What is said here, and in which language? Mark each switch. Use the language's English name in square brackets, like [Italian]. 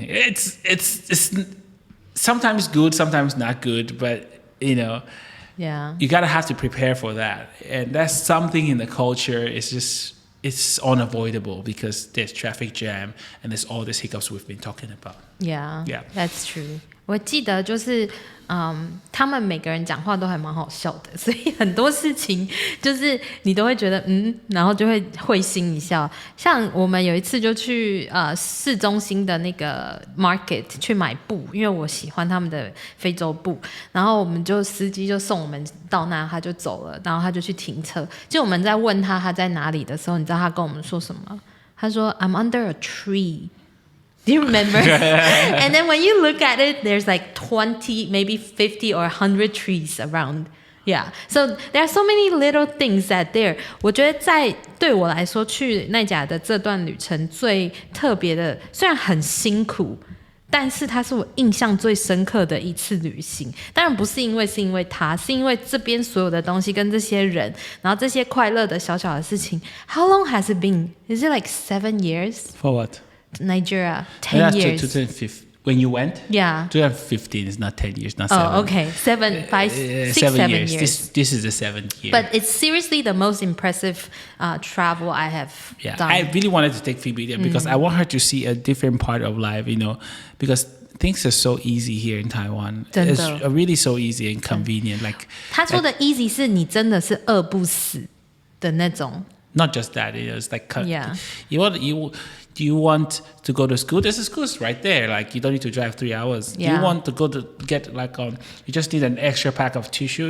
[English] It's sometimes good, sometimes not good, but you gotta have to prepare for that, and that's something in the culture. It's unavoidable because there's traffic jam and there's all these hiccups we've been talking about. Yeah, that's true. [Chinese] 我记得就是他们每个人讲话都还蛮好笑的，所以很多事情就是你都会觉得然后就会心一笑。像我们有一次就去市中心的那个 market 去买布，因为我喜欢他们的非洲布，然后我们就司机就送我们到那，他就走了，然后他就去停车。就我们在问他在哪里的时候，你知道他跟我们说什么？他说 [English] I'm under a tree.Do you remember? And then when you look at it, there's like 20, maybe 50 or 100 trees around. Yeah. So there are so many little things that there. [Chinese] 我觉得对我来说，去奈甲的这段旅程最特别的，虽然很辛苦，但是它是我印象最深刻的一次旅行。当然不是因为它，是因为这边所有的东西跟这些人，然后这些快乐的小小的事情。 [English] How long has it been? Is it like 7 years? For what? Nigeria, 10 years. 2015. When you went? Yeah. 2015 is not 10 years, not 7. Oh, okay. 7 years. This is the 7th year. But it's seriously the most impressive travel I have done. I really wanted to take Phoebe there because I want her to see a different part of life, because things are so easy here in Taiwan. [Chinese] 真的。 [English] It's really so easy and convenient. Like [Chinese] 他说的 easy 是你真的是饿不死的那种。 [English] Not just that, it's like you want to go to school? There's a school right there. Like you don't need to drive 3 hours. Yeah. You want to go to get you just need an extra pack of tissue.